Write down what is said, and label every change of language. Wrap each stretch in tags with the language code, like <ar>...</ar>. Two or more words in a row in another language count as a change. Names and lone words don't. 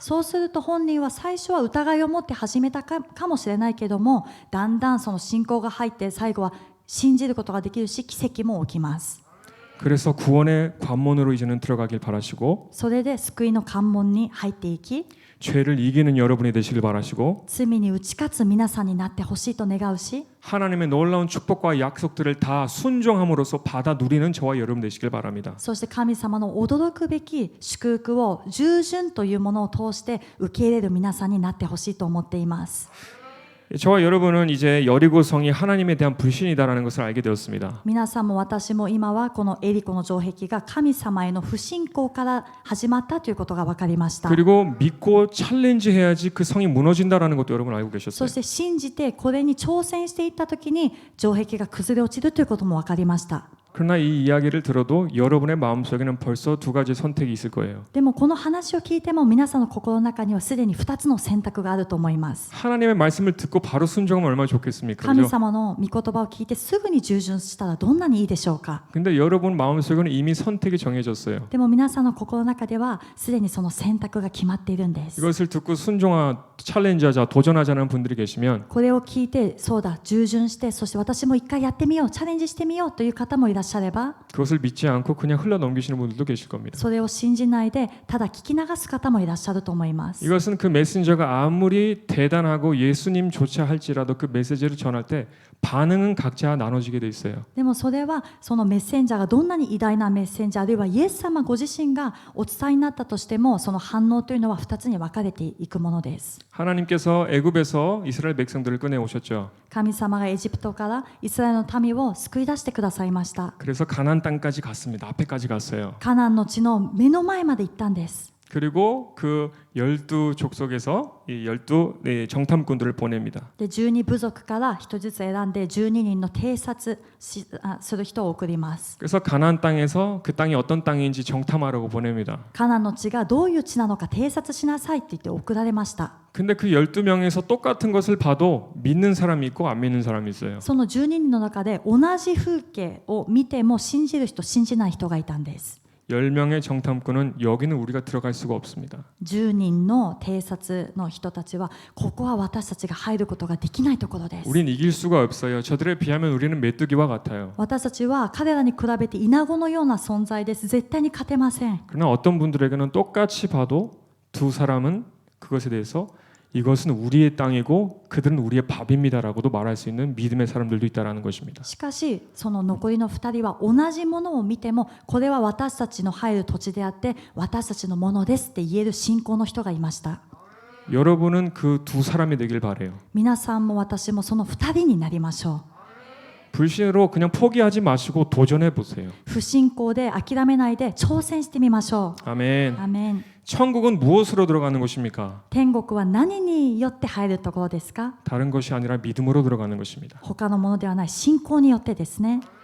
<ja>そうすると本人は最初は疑いを持って始めたかもしれないけども、だんだんその信仰が入って最後は信じることができるし、奇跡も起きます。</ja> <ko>그래서 구원의 관문으로 이제는 들어가길 바라시고</ko> <ja>それで救いの関門に入っていき、</ja> <ko>죄를 이기는 여러분이 되시길 바라시고</ko> <ja>罪に打ち勝つ皆さんになってほしいと願うし、</ja> <ko>하나님의 놀라운 축복과 약속들을 다 순종함으로써 받아 누리는 저와 여러분 되시길 바랍니다.</ko> <ja>そして神様の驚くべき祝福を従順というものを通して受け入れる皆さんになってほしいと思っています。</ja> <ko>저와 여러분은 이제 여리고성이 하나님에 대한 불신이다라는 것을 알게 되었습니다.</ko> <ja>皆さんも私も今はこのエリコの城壁が神様への不信仰から始まったということが分かりました。</ja> <ko>그리고 믿고 챌린지해야지 그 성이 무너진다라는 것도 여러분 알고</ko> <ja>そ</ja> <ko>계셨어요.</ko> <ja>して信じてこれに挑戦していった時に城壁が崩れ落ちるということも分かりました。</ja> <ko>그러나 이 이야기를 들어도 여러분의 마음속에는 벌써 두 가지 선택이 있을 거예요.</ko> <ja>でもこの話を聞いても皆さんの心の中にはすでに2つの選択があると思います。</ja> <ko>하나님의 말씀을 듣고 바로 순종하면 얼마나 좋겠습니까?</ko> <ja>神</ja> <ko>그죠?</ko> <ja>様の御言葉を聞いてすぐに従順したらどんなにいいでしょうか。</ja> <ko>근데 여러분 마음속에는 이미 선택이 정해졌어요.</ko> <ja>でも皆さんの心の中ではすでにその選択が決まっているんです。</ja> <ko>이것을 듣고 챌린지하자, 도전하자는 분들이 계시면</ko> <ja>これを聞いてそうだ従順して、そして私も一回やってみよう、チャレンジしてみようという方もいらっしゃいます。しゃれば</ja> <ko>그것을 믿지 않고 그냥 흘러 넘기시는 분들도 계실 겁니다.</ko> <ja>それを信じないでただ聞き流す方もいらっしゃると思います。</ja> <ko>이것은 그 메신저가 아무리 대단하고 예수님조차 할지라도 그 메시지를 전할 때 반응은 각자 나눠지게 돼 있어요.</ko> <ja>でもそれはそのメッセンジャーがどんなに偉大なメッセンジャーあるいはイエス様ご自身がお伝えになったとしてもその反応というのは2つに分かれていくものです。</ja> <ko>하나님께서 애굽에서 이스라엘 백성들을 꺼내 오셨죠.</ko> <ja>神様がエジプトからイスラエルの民を救い出してくださいました。</ja> <ko>그래서 가나안 땅까지 갔습니다. 앞에까지 갔어요.</ko> <ja>カナンの地の目の前まで行ったんです。</ja> <ko>그리고 그 12족속에서 이 12 정탐꾼들을 보냅니다.</ko> <ja>で12部族から1人ずつ選んで12人の偵察する人を送ります。</ja> <ko>그래서 가나안 땅에서 그 땅이 어떤 땅인지 정탐하라고 보냅니다.</ko> <ja>カナンの地がどういう地なのか偵察しなさいって言って送られました。</ja> <ko>근데 그 12명에서 똑같은 것을 봐도 믿는 사람이 있고 안 믿는 사람이 있어요.</ko> <ja>その12人の中で同じ風景を見ても信じる人信じない人がいたんです。</ja> <ko>10명의 정탐꾼은 여기는 우리가 들어갈 수가 없습니다.</ko> <ja>10 人の偵察の人たちはここは私たちが入ることができないところです。</ja> <ko>우린 이길 수가 없어요. 저들에 비하면 우리는 메뚜기와 같아요.</ko> <ja>私たちは彼らに比べてイナゴのような存在です。絶対に勝てません。</ja> <ko>그러나 어떤 분들에게는 똑같이 봐도 두 사람은 그것에 대해서 이것은 우리의 땅이고 그들은 우리의 밥입니다라고도 말할 수 있는 믿음의 사람들도 있다라는 것입니다.</ko> <ja>しかしその残りの2人は同じものを見てもこれは私たちの入る土地であって私たちのものですって言える信仰の人がいました。</ja> <ko>여러분은 그 두 사람이 되길 바래요.</ko> <ja>皆さんも私もその2人になりましょ</ja> <ko>불신으로 그냥 포기하지 마시고 도전해 보세요.</ko> <ja>う。不信仰で諦めないで挑戦してみましょ</ja> <ko>아멘.</ko> <ja>う。アメン。</ja> <ko>천국은 무엇으로 들어가는 곳입니까?</ko> <ja>天国は何によって入るところですか？</ja> <ko>다른 것이 아니라 믿음으로 들어가는 것입니다.</ko> <ja>他のものではない信仰によってですね。</ja>